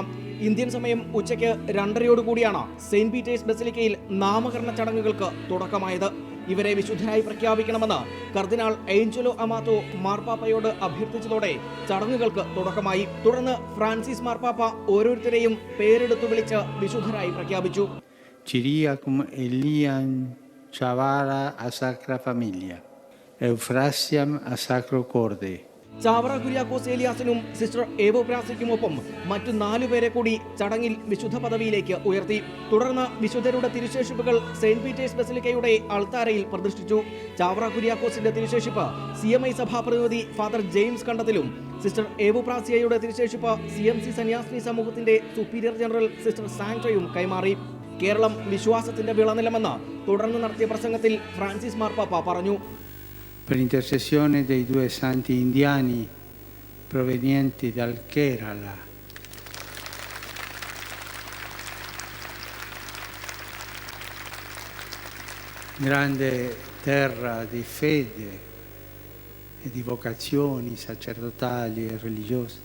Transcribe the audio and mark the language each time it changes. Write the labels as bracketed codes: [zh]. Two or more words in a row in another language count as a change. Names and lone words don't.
[ml] ഇന്ത്യൻ സമയം ഉച്ചയ്ക്ക് 2:30 സെന്റ് പീറ്റേഴ്സ് ബസലിക്കയിൽ നാമകരണ ചടങ്ങുകൾക്ക് തുടക്കമായത്. ഇവരെ വിശുദ്ധരായി പ്രഖ്യാപിക്കണമെന്ന് കർദിനാൾ ഏഞ്ചലോ അമാത്തോ മാർപ്പാപ്പയോട് അഭ്യർത്ഥിച്ചതോടെ ചടങ്ങുകൾക്ക് തുടക്കമായി. തുടർന്ന് ഫ്രാൻസിസ് മാർപ്പാപ്പ ഓരോരുത്തരെയും പേരെടുത്തു വിളിച്ച് വിശുദ്ധരായി പ്രഖ്യാപിച്ചു. [la] Ciriacum Elian Chavara a Sacra Familia, Euphrasiam a Sacro Corde. [ml] ചാവറ കുര്യാക്കോസ് ഏലിയാസിനും സിസ്റ്റർ എവുപ്രാസിക്കുമൊപ്പം മറ്റു 4 പേരെ കൂടി ചടങ്ങിൽ വിശുദ്ധ പദവിയിലേക്ക് ഉയർത്തി. തുടർന്ന് വിശുദ്ധരുടെ തിരുശേഷിപ്പുകൾ സെന്റ് പീറ്റേഴ്സ് ബസലിക്കയുടെ അൾത്താരയിൽ പ്രതിഷ്ഠിച്ചു. ചാവറ കുര്യാക്കോസിന്റെ തിരുശേഷിപ്പ് CMI സഭാ പ്രതിനിധി ഫാദർ ജെയിംസ് കണ്ടത്തിലും സിസ്റ്റർ എവുപ്രാസിയയുടെ തിരുശേഷിപ്പ് CMC സന്യാസിനി സമൂഹത്തിന്റെ [en] Superior General [ml] സിസ്റ്റർ സാൻറ്റോയും കൈമാറി. കേരളം വിശ്വാസത്തിന്റെ വിളനിലമെന്ന് തുടർന്ന് നടത്തിയ പ്രസംഗത്തിൽ ഫ്രാൻസിസ് മാർപ്പാപ്പ പറഞ്ഞു. [it] Per intercessione dei 2 santi indiani provenienti dal Kerala. Grande terra di fede e di vocazioni sacerdotali e religiose.